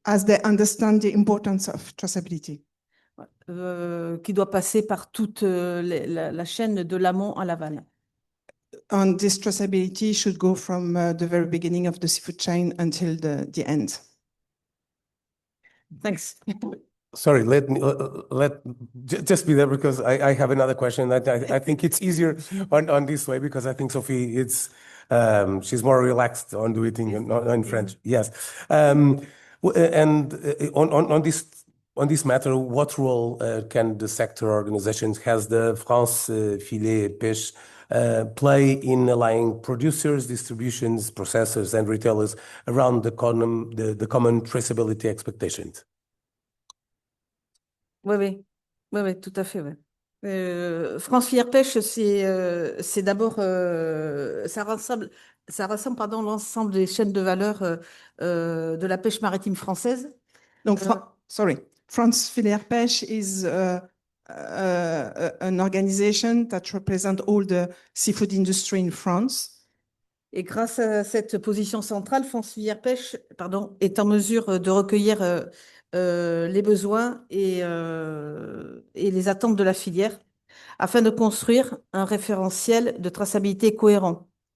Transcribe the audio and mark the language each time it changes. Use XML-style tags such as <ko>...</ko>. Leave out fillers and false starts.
<en>As they understand the importance of traceability.</en> <fr>Qui doit passer par toute la chaîne de l'amont à l'aval.</fr> <en>And this traceability should go from the very beginning of the seafood chain until the end. Thanks. Sorry, let just be there because I have another question that I think it's easier on this way because I think Sophie, she's more relaxed on doing it in French. Yes, and on this matter, what role can the sector organizations, has the France Filière Pêche play in aligning producers, distributions, processors, and retailers around the common traceability expectations?</en> <fr>Oui, tout à fait. Ouais. France Filière Pêche, c'est d'abord, ça rassemble l'ensemble des chaînes de valeur de la pêche maritime française.</fr> <en>Donc, France Filière Pêche is an organization that represents all the seafood industry in France.</en> <fr>Et grâce à cette position centrale, France Filière Pêche, est en mesure de recueillir les besoins et les attentes de la filière afin de construire un référentiel de traçabilité cohérent.</fr>